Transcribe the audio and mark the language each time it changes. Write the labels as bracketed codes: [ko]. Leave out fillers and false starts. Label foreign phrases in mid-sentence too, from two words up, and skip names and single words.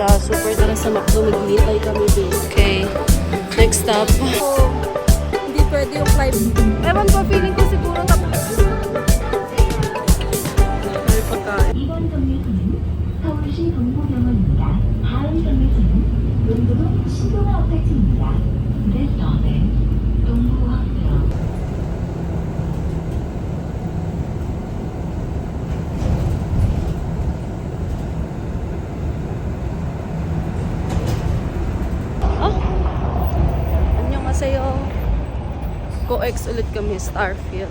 [tl] Super tara sa McDo. Maghihintay kami din. Okay. [en] Next stop. [tl] Hindi pwede yung climb. Ewan ko, feeling ko siguro tapos. May pagkain. [ko] 이번 정류소는 서울시 동부병원입니다. 다음 정류소는 용도동 신동아 아파트입니다. [en] This stop is 동부 hospital. [ko] Annyeonghaseyo. [tl] Co-ex ulit kami, Starfield.